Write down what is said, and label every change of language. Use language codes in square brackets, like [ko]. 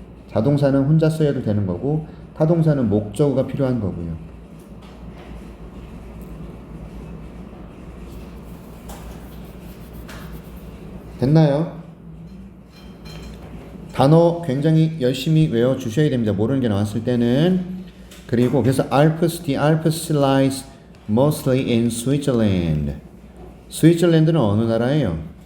[ko] 자동사는 혼자 써야도 되는 거고 타동사는 목적어가 필요한 거고요. 됐나요? 단어 굉장히 열심히 외워주셔야 됩니다. 모르는 게 나왔을 때는. 그리고 그래서 [en] the Alps lies mostly in Switzerland. [ko] 스위tzerland는 어느 나라예요?